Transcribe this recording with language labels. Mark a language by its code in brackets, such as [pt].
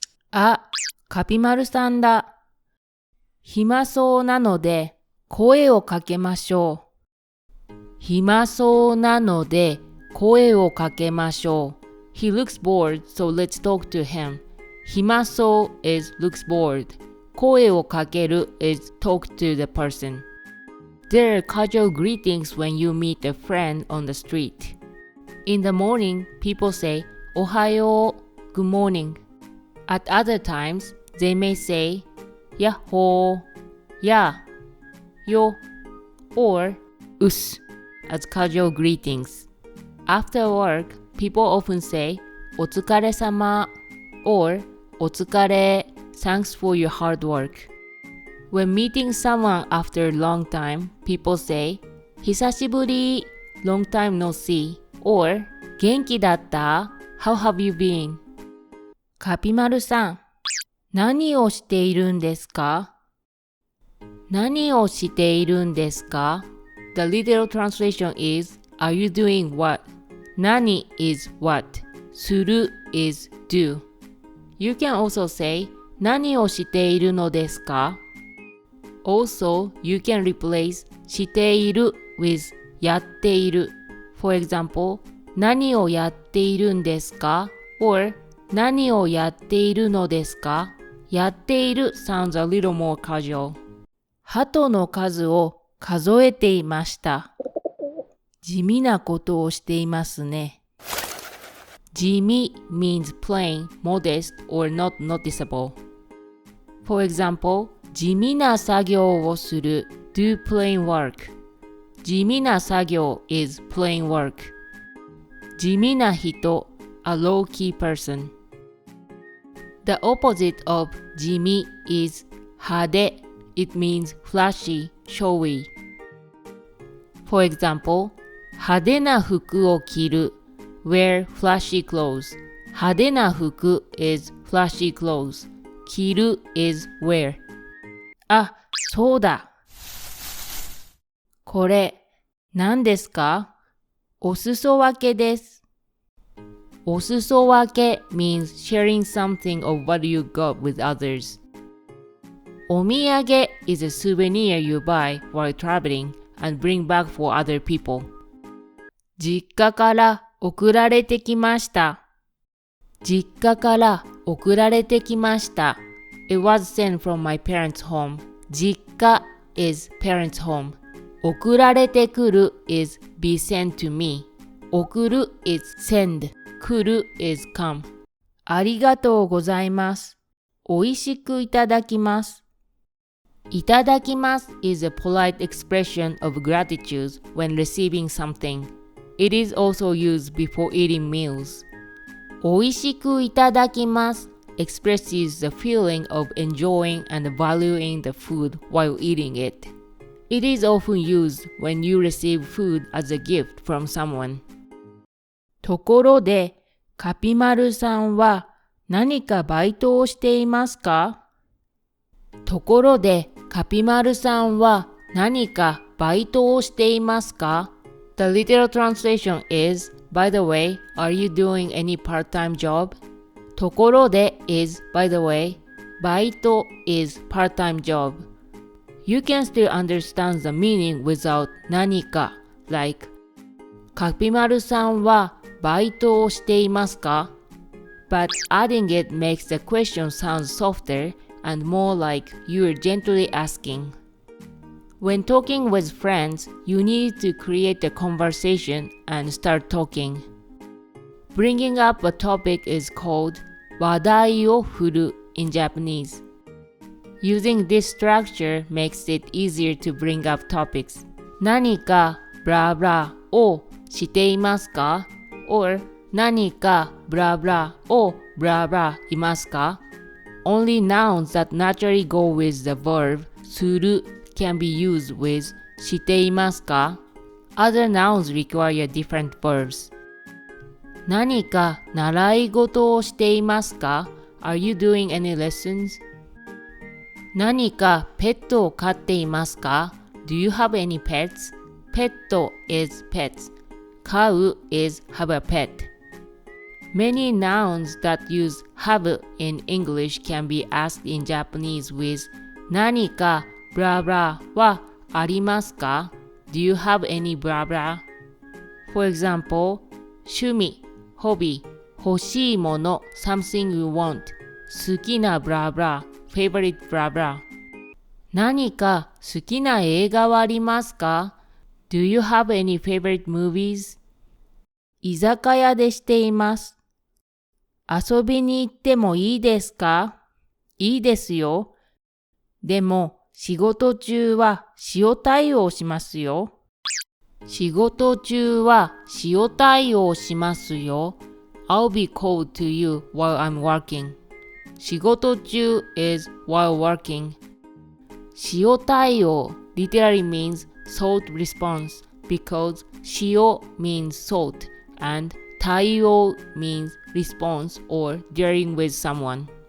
[ja] あ、カピマルさんだ。暇そうなので声をかけましょう。暇そうなので声をかけましょう。 [en] He looks bored, so let's talk to him. 暇そう is looks bored. 声をかける is talk to the person. There are casual greetings when you meet a friend on the street. In the morning, people say, おはよう, good morning. At other times, they may say, やっほー, や, yo, or うす as casual greetings. After work, people often say, お疲れ様 or お疲れ, thanks for your hard work. When meeting someone after a long time, people say, 久しぶり long time no see, or 元気だった how have you been? [ja] カピマルさん、何をしているんですか？何をしているんですか？ [en] The literal translation is, are you doing what? 何 is what? する is do. You can also say, [ja] 何をしているのですか？ [en] Also, you can replace している with やっている。 For example, [ja] 何をやっているんですか？ [en] or [ja] 何をやっているのですか？ [en] やっている sounds a little more casual. [ja] 鳩の数を数えていました。地味なことをしていますね。 [en] 地味 means plain, modest, or not noticeable. For example, [ja] 地味な作業をする [en] do plain work. 地味な作業 is plain work. 地味な人 a low-key person. The opposite of 地味 is 派手. It means flashy, showy. For example, [ja] 派手な服を着る [en] wear flashy clothes. 派手な服 is flashy clothes. 着る is wear. [ja] あ、そうだ。これ、何ですか？お裾分けです。 [en] お裾分け means sharing something of what you got with others. お土産 is a souvenir you buy while traveling and bring back for other people. [ja] 実家から送られてきました。実家から送られてきました。 [en] It was sent from my parents' home. 実家 is parents' home. 送られてくる is be sent to me. 送る is send. 来る is come. [ja] ありがとうございます。おいしくいただきます。 [en] いただきます is a polite expression of gratitude when receiving something. It is also used before eating meals. おいしくいただきます expresses the feeling of enjoying and valuing the food while eating it. It is often used when you receive food as a gift from someone. [ja] ところで、カピマルさんは何かバイトをしていますか？ところで、カピマルさんは何かバイトをしていますか？ [en] The literal translation is, by the way, are you doing any part-time job? ところで is, by the way, バイト is part-time job. You can still understand the meaning without 何か like [ja] カピマルさんはバイトをしていますか？ [en] But adding it makes the question sound softer and more like you're gently asking. When talking with friends, you need to create a conversation and start talking. Bringing up a topic is called 話題を振る in Japanese. Using this structure makes it easier to bring up topics. [ja] 何か blah blah をしていますか？ [en] or [ja] 何か blah blah を blah blah いますか？ [en] Only nouns that naturally go with the verb する can be used with していますか？ Other nouns require different verbs. [ja] 何か習い事をしていますか？ [en] Are you doing any lessons? [ja] 何かペットを飼っていますか？ [en] Do you have any pets? ペット is pets. 飼う is have a pet. Many nouns that use have in English can be asked in Japanese with [ja] 何か [en] blah blah [ja] はありますか？ [en] Do you have any blah blah? For example, 趣味 hobby 欲しいもの something you want 好きな blah blah favorite blah blah [ja] 何か好きな映画はありますか？ [en] Do you have any favorite movies? [ja] 居酒屋でしています。遊びに行ってもいいですか？いいですよ。でも仕事中は塩対応しますよ。仕事中は塩対応しますよ。 [en] I'll be cold to you while I'm working. 仕事中 is while working. 塩対応 literally means salt response because 塩 means salt and 対応 means response or dealing with someone.